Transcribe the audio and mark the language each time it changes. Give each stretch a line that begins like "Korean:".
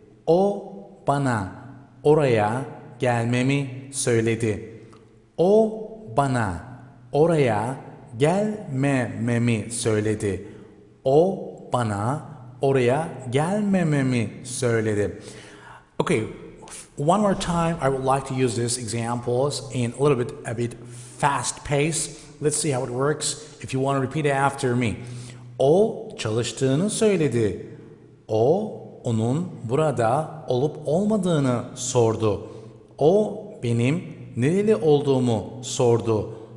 Turkish: O bana oraya gelmemi söyledi. O bana oraya gelmememi söyledi. O bana oraya gelmememi söyledi.
English: Okay, one more time I would like to use these examples in a bit fast pace. Let's see how it works. If you want to repeat it after me.
Turkish: O çalıştığını söyledi. O onun burada olup olmadığını sordu. O benim nereli olduğumu sordu.